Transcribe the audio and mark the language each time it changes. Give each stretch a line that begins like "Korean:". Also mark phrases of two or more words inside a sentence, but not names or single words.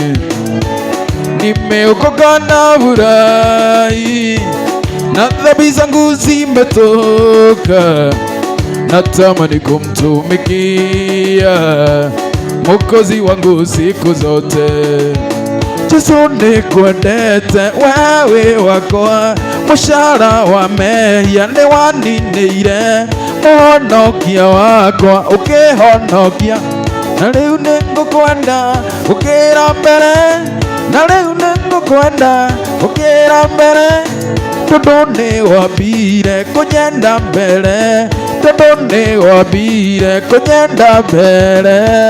Swahili: Nimeokoka na furahi, na dhambi zangu zimetoka. Natamani kumtumikia Mwokozi wangu siku zote.
Kikuyu: Yesu nikwendete wewe wakwa, mũcara wa mehia nĩ waninĩire, mũhonokia wakwa ũkĩhonokia. Na rĩu nĩngũkwenda ũkĩra mbere, na rĩu nĩngũkwenda ũkĩra mbere, tondũ nĩ wambire kũnyenda mbere, tondũ nĩ wambire kũnyenda mbere.